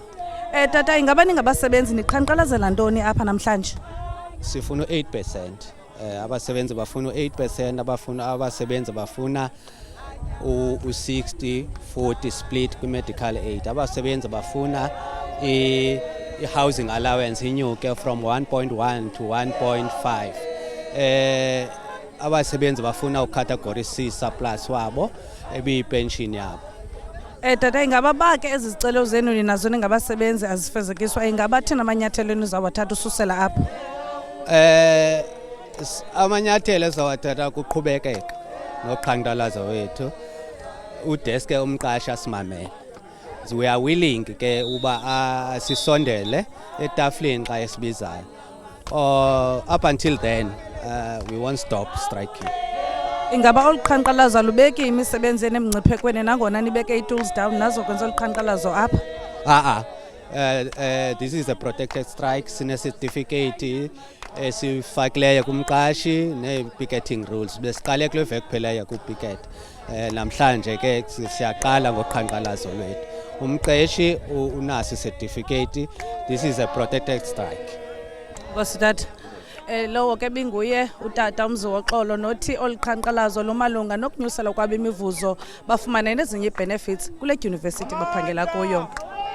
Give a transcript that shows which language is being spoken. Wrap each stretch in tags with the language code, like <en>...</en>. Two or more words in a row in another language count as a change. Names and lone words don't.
<xh>Tata, ingaba ningabasebenzi niqhankqalazela ntoni apha namhlanje? Sifuna 8%. Abasebenzi bafuna 8%, abasebenzi bafuna u-60-40 split kwi-</xh> <en>medical aid.</en> <xh>Abasebenzi bafuna i-</xh> <en>housing allowance</en> <xh>inyuke</xh> <en>from 1.1 to 1.5.</en> <xh>Abasebenzi bafuna ucategory C surplus wabo ebiyipension yabo. Tata, ingaba bake ezi zicelo zenu ninazo ningabasebenzi azifezekiswa, ingaba thina amanyathelo enizawathatha ususela apho? Amanyathelo ezawathatha kuqhubekeka noqhankqalazo wethu, udeske umqashi asimamele.</xh> <en>We are willing</en> <xh>ke uba sisondele etafleni xa esibizayo.</xh> <en>Up until then we won't stop striking.</en> <xh>Ingaba olu qhankqalazo lubeki imisebenzi enemngciphekweni nangona nibeke ii-</xh> <en>tools down</en> <xh>nazo kwenza olu qhankqalazo apha?</xh> <en>This is a protected strike.</en> <xh>Sine-certificate esifakileyo kumqashi ne-</xh> <en>picketing rules.</en> <xh>Besiqale kule veki pheleyo ku-picket. Namhlanje ke siyaqala ngoqhankqalazo lwethu. Umqeshi unaso i-certificate.</xh> <en>This is a protected strike.</en> <xh>Nkosi tata. Lowo ke binguye utata umzoxolo nothi olu qhankqalazo lumalunga nokunyusela kwabo imivuzo bafumane nezinye ii-benefits kule dyunivesithi baphangela kuyo.</xh>